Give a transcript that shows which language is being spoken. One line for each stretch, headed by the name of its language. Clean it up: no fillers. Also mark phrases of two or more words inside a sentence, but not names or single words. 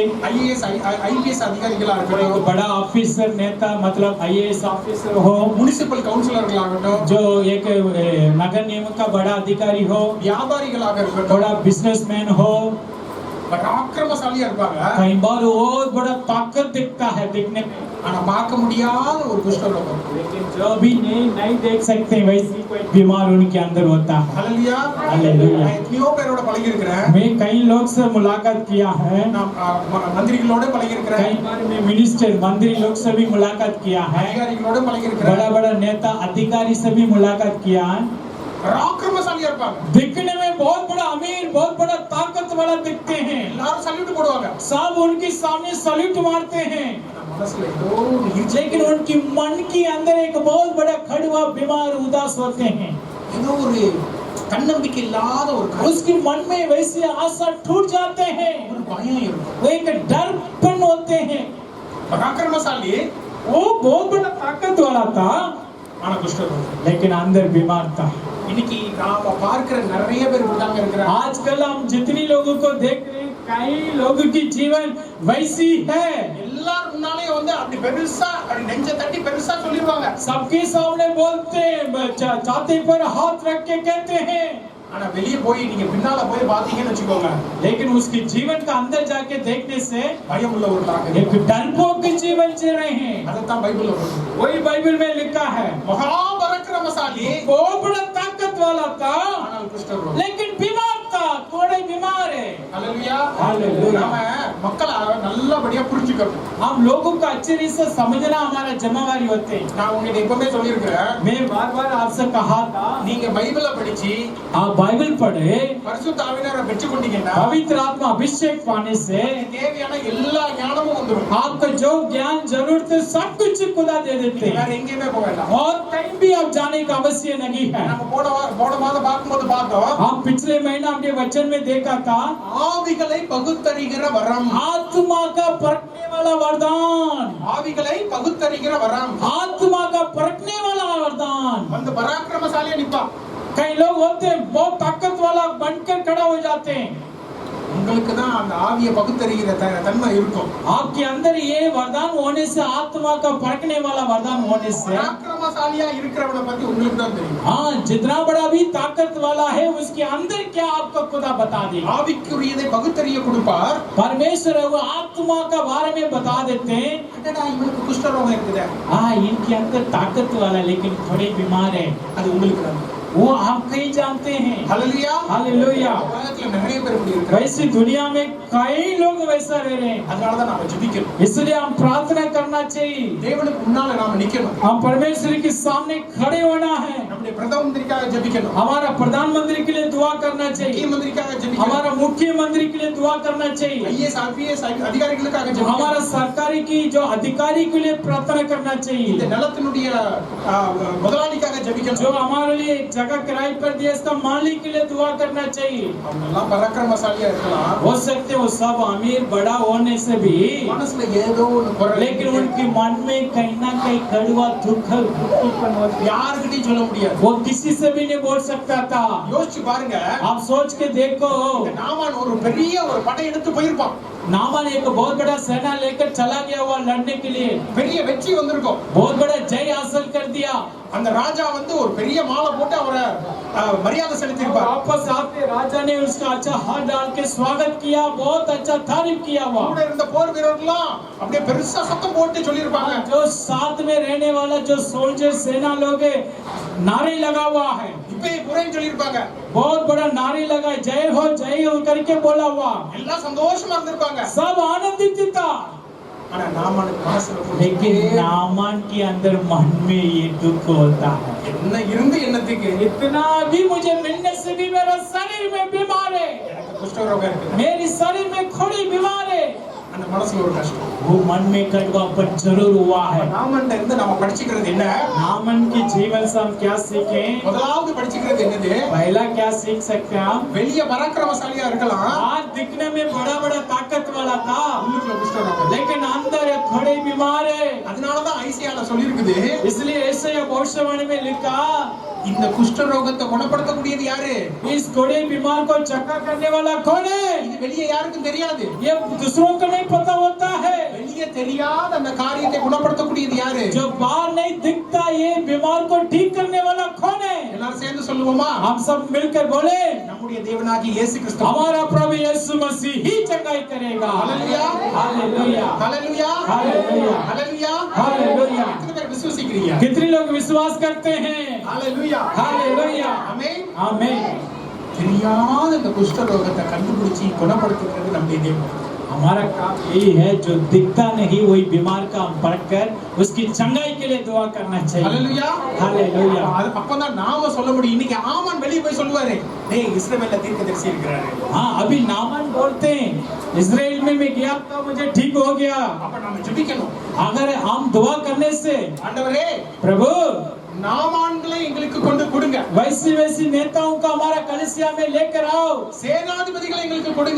English: IAS IPS
Tamil: அதிகாரிகளா
Hindi: कोई
Tamil: இருக்கட்டும்,
Hindi: बड़ा ऑफिसर नेता मतलब
English: IAS officer
Hindi: हो,
Tamil: முனிசிபல் கவுன்சிலர்களாகட்டும்,
Hindi: जो एक नगर निगम का बड़ा अधिकारी हो,
Tamil: வியாபாரிகளாக இருக்கட்டும்,
Hindi: बड़ा बिजनेसमैन हो,
Tamil: பராக்கிரமசாலியா இருப்பாங்க.
Hindi: कई बार बहुत बड़ा ताकत दिखता है दिखने में,
Tamil: ஆனா பார்க்க முடியாத ஒரு குஷ்டரோகம்.
Hindi: लेकिन जो भी नहीं देख सकते वैसी कोई बीमार उनके अंदर होता है।
Tamil: ஹல்லேலூயா.
Hindi: हालेलुया।
Tamil: நான் எத்தனையோ பேரோட பழகி இருக்கிறேன்.
Hindi: मैं कई लोग से मुलाकात किया है,
Tamil: நான் மந்திரிகளோட பழகி இருக்கிறேன்,
Hindi: कई बार मैं मिनिस्टर मंत्री लोग से भी मुलाकात किया है,
Tamil: அதிகாரிகளோட பழகி இருக்கிறேன்.
Hindi: बड़ा बड़ा नेता अधिकारी से भी मुलाकात किया है।
Tamil: பராக்கிரமசாலியா இருப்பாங்க.
Hindi: दिखने में बहुत बड़ा अमीर, बहुत बड़ा ताकत वाला दिखते हैं,
Tamil: எல்லாரும் சல்யூட் போடுவாங்க.
Hindi: सब उनके सामने सल्यूट मारते हैं,
Tamil: மனசுல ஏதோ ஒரு இரிச்சல்,
Hindi: लेकिन उनकी मन के अंदर एक बहुत बड़ा कड़वा बीमार उदास होते हैं।
Tamil: ஏதோ ஒரு தன்னம்பிக்கை இல்லாத ஒரு
Hindi: उसके मन में वैसे आशा टूट जाते हैं,
Tamil: ஒரு பயம் இருக்கும்.
Hindi: वो एक डरपन होते हैं।
Tamil: பராக்கிரமசாலி
Hindi: वो बहुत बड़ा ताकत वाला था,
Tamil: ஆனா குஷ்டரோகி.
Hindi: लेकिन अंदर बीमार था।
Tamil: இன்னைக்கு நாம பார்க்கிற நிறைய பேர் இப்படிதாங்க இருக்கிறாங்க.
Hindi: आजकल हम जितनी लोगों को देख रहे हैं, कई लोगों की जीवन वैसी है।
Tamil: எல்லாரும் முன்னாலே வந்து அப்படி பெருசா அப்படி நெஞ்ச தட்டி பெருசா சொல்லிடுவாங்க.
Hindi: सबके सामने बोलते हैं, छाती पर हाथ रख के कहते हैं,
Tamil: ஆனா வெளியே போய் நீங்க பின்னால போய் பாத்தீங்கன்னு வச்சுக்கோங்க,
Hindi: लेकिन उसके जीवन का अंदर जाके देखने से
Tamil: பயம் உள்ள ஒரு தாக்கம்.
Hindi: एक डरपोक जीवन जी रहे हैं।
Tamil: அதைத்தான் பைபிள்ல போட்டு
Hindi: वही बाइबल में लिखा है,
Tamil: மகாபராக்கிரமசாலி
Hindi: बहुत बड़ा ताकत वाला था,
Tamil: ஆனால் குஷ்டரோகி.
Hindi: लेकिन बीमार था, थोड़े बीमार है।
Tamil: ஹalleluya. ஹalleluya. நாம மக்களை நல்லபடியா புரிஞ்சுக்கணும்.
Hindi: हम लोगों को अच्छे रीति से समझना हमारा जिम्मेवारी होते हैं।
Tamil: நான் உங்களுக்கு எப்பவுமே சொல்லியிருக்கிறேன்,
Hindi: मैं बार बार आपसे कहा था,
Tamil: நீங்க பைபிளை படிச்சு
Hindi: आप बाइबल पढ़े,
Tamil: பரிசுத்த ஆவியானவரை பெற்றுக்கொண்டீங்கன்னா
Hindi: पवित्र आत्मा अभिषेक पाने से
Tamil: தேவையான எல்லா ஞானமும் வந்துடும்.
Hindi: आपको जो ज्ञान जरूरत है सब कुछ खुदा दे देते
Tamil: வேற
Hindi: हैं,
Tamil: எங்கேயுமே போக வேண்டாம்.
Hindi: और कहीं भी आप जाने का आवश्यक नहीं है।
Tamil: நம்ம போன மாதம் பார்க்கும்போது பார்த்தோம்,
Hindi: हम पिछले महीना अपने वचन में देखा था,
Tamil: ஆவிகளை பகுத்தறிகிற வரம்.
Hindi: आत्मा का परखने वाला वरदान,
Tamil: ஆவிகளை பகுத்தறிகிற வரம்.
Hindi: आत्मा का परखने वाला वरदान।
Tamil: வந்து பராக்கிரமசாலியா நிப்பான்.
Hindi: कई लोग होते हैं बहुत ताकत वाला बनकर खड़ा हो जाते हैं।
Tamil: உங்களுக்கு தான் அந்த ஆவியை பகுத்தறிகிற தன்மை இருக்கும்.
Hindi: आपके अंदर ये वरदान होने से, आत्मा का परखने वाला वरदान होने से,
Tamil: பராக்கிரமசாலியா இருக்கிறவனை பத்தி உங்களுக்கு தான் தெரியும்.
Hindi: हाँ, जितना बड़ा भी ताकत वाला है उसके अंदर क्या आपको खुदा बता देगा।
Tamil: ஆவிக்குரியதை பகுத்தறிய கொடுப்பார்.
Hindi: परमेश्वर है वो आत्मा का बारे में बता देते हैं,
Tamil: அடடா இவனுக்கு குஷ்டரோகம் இருக்குதே,
Hindi: हाँ इनके अंदर ताकत वाला लेकिन थोड़े बीमार है,
Tamil: அது உங்களுக்கு தான்.
Hindi: वो आप कहीं जानते हैं।
Tamil: ஹalleluya.
Hindi: हालेलुया।
Tamil: உலகத்துல நிறைய பேர் இப்படி இருக்காங்க.
Hindi: वैसे दुनिया में कई लोग वैसा रह रहे हैं,
Tamil: அதனால தான் நாம ஜெபிக்கணும்.
Hindi: इसलिए हम प्रार्थना करना चाहिए,
Tamil: தேவனுக்கு முன்னால நாம நிக்கணும்.
Hindi: हम परमेश्वर के सामने खड़े होना है,
Tamil: நம்முடைய பிரதம மந்திரிக்காக ஜெபிக்கணும்.
Hindi: हमारा प्रधानमंत्री के लिए दुआ करना
Tamil: முக்கிய
Hindi: चाहिए,
Tamil: மந்திரிக்காக ஜெபிக்கணும்.
Hindi: हमारा मुख्यमंत्री के लिए दुआ करना चाहिए,
English: IAS IPS
Tamil: அதிகாரிகளுக்காக ஜெபிக்கணும்.
Hindi: हमारा सरकारी की जो अधिकारी के लिए प्रार्थना करना
Tamil: இந்த
Hindi: चाहिए,
Tamil: நிலத்தினுடைய முதலாளிக்காக
Hindi: जो
Tamil: ஜெபிக்கணும்.
Hindi: हमारे लिए एक जगह किराए पर दिया इसका मालिक के लिए दुआ करना चाहिए।
Tamil: அவங்க எல்லாம் பராக்கிரமசாலியா இருக்கலாம்,
Hindi: हो सकते वो सब अमीर बड़ा होने से भी,
Tamil: மனசுல ஏதோ ஒரு குறை,
Hindi: लेकिन उनके मन में कहीं ना कहीं कड़वा दुख
Tamil: யாருக்கிட்டையும் சொல்ல முடியாது.
Hindi: वो किसी से भी नहीं बोल सकता था।
Tamil: யோசிச்சு பாருங்க,
Hindi: आप सोच के देखो,
Tamil: இந்த நாமான் ஒரு பெரிய ஒரு படை எடுத்து போயிருப்பான்.
Hindi: नामान एक बहुत बड़ा सेना लेकर चला गया हुआ लड़ने के लिए,
Tamil: பெரிய வெற்றி வந்திருக்கும்.
Hindi: बहुत बड़ा जय हासिल कर दिया।
Tamil: அந்த ராஜா வந்து ஒரு பெரிய மாலை போட்டு அவரை மரியாதை செலுத்தியிருப்பார்.
Hindi: वापस आते राजा ने उसका अच्छा हाथ डाल के स्वागत किया, बहुत अच्छा तारीफ किया हुआ।
Tamil: கூட இருந்த போர் வீரர்கள்லாம் அப்படியே பெருசா சத்தம் போட்டு சொல்லியிருப்பாங்க,
Hindi: जो साथ में रहने वाला जो सोल्जर सेना लोग हैं, नारे लगा हुआ है,
Tamil: இப்பே புரேன்னு சொல்லியிருப்பாங்க.
Hindi: बहुत बड़ा नारे लगा, जय हो करके बोला हुआ,
Tamil: எல்லாம் சந்தோஷமா இருந்திருப்பாங்க.
Hindi: सब आनंदित था।
Tamil: ஆனா நாமானுக்கு மனசுல
Hindi: लेकिन नामान के अंदर मन में ये दुख होता है,
Tamil: என்ன இருந்து என்னத்துக்கு
Hindi: इतना भी मुझे मिलने से भी मेरा शरीर में बीमार है,
Tamil: எனக்கு குஷ்டரோகம் இருக்கு.
Hindi: मेरी शरीर में थोड़ी बीमार है।
Tamil: அந்த மனசுல ஒரு கஷ்டம்.
Hindi: वो मन में कड़वापन जरूर हुआ है।
Tamil: நாமன்ல இருந்து நாம படிச்சுக்கிறது என்ன?
Hindi: नामन के जीवन से हम क्या सीखें?
Tamil: முதலாவது படிச்சுக்கிறது என்னது?
Hindi: पहला क्या सीख सकते हैं हम?
Tamil: வெளிய பராக்கிரமசாலியா இருக்கலாம்,
Hindi: आज दिखने में बड़ा बड़ा ताकत वाला था,
Tamil: உள்ளுக்குள்ள குஷ்டரோகம்.
Hindi: लेकिन अंदर थोड़े बीमार है।
Tamil: அதனாலதான் ஐசியால சொல்லியிருக்குது,
Hindi: इसलिए ऐसे भविष्यवाणी में लिखा,
Tamil: இந்த குஷ்டரோகத்தை குணப்படுத்தக்கூடியது யாரு?
Hindi: इस घोड़े बीमार को चक्का करने वाला कौन है?
Tamil: இது வெளிய யாருக்கும் தெரியாது.
Hindi: ये दूसरों को नहीं पता होता है।
Tamil: வெளிய தெரியாத அந்த காரியத்தை குணப்படுத்தக்கூடியது யாரு?
Hindi: जो बाहर नहीं दिखता, ये बीमार को ठीक करने वाला कौन है?
Tamil: எல்லாரும் சேர்ந்து சொல்லுவோமா?
Hindi: हम सब मिलकर बोले,
Tamil: நம்முடைய தேவனாகிய இயேசு கிறிஸ்து.
Hindi: हमारा प्रभु यीशु मसीह ही चंगाई करेगा। हालेलुया, हालेलुया, हालेलुया, हालेलुया, हालेलुया, हालेलुया।
Tamil: कितने பேர் விசுவாசிக்கிறீங்க?
Hindi: कितने लोग विश्वास करते हैं? हालेलुया, हालेलुया,
Tamil: ஆமென்.
Hindi: आमीन।
Tamil: தெரியாத இந்த குஷ்டரோகத்தை கண்டுபிடிச்சி குணப்படுத்துகிறது நம்முடைய தேவன்.
Hindi: हमारा काम यही है, जो दिखता नहीं वही बीमार का हम पढ़कर उसकी चंगाई के लिए दुआ करना चाहिए। हालेलुया, हालेलुया।
Tamil: அது அப்பதான் நாம சொல்ல முடியும். இன்னைக்கு ஆமான் வெளிய போய் சொல்லுவாரு, டேய் இஸ்ரவேல்ல தீர்க்கதரிசி இருக்கிறாரு.
Hindi: हाँ, अभी नामान बोलते हैं, इजराइल में में गया तो मुझे ठीक हो गया।
Tamil: அப்ப நம்ம ஜெபிக்கணும்.
Hindi: अगर हम दुआ करने से
Tamil: ஆண்டவரே
Hindi: प्रभु
Tamil: நாமான்களை எங்களுக்கு கொண்டு கொடுங்க.
Hindi: वैसी वैसी नेताओं को हमारा कलीसिया में लेकर आओ।
Tamil: சேனாதிபதிகளை எங்களுக்கு கொடுங்க.